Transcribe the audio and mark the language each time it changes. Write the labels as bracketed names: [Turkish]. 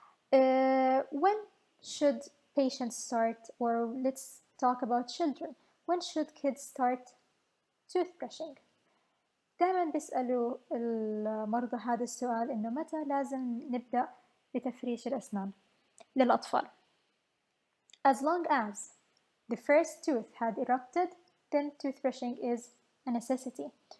[English] When should patients start, or let's talk about children. When should kids start toothbrushing? [Arabic] دائما بيسألوا المرضى هذا السؤال، إنه متى لازم نبدأ بتفريش الأسنان للأطفال. [English] As long as the first tooth had erupted, then toothbrushing is a necessity.